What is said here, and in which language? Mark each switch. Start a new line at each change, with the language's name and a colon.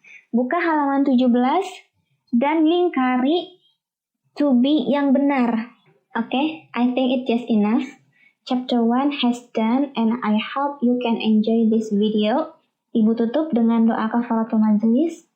Indonesian: Buka halaman 17 dan lingkari to be yang benar.
English: Oke, I think it's just enough. Chapter 1 has done and I hope you can enjoy this video.
Indonesian: Ibu tutup dengan doa kafaratul majelis.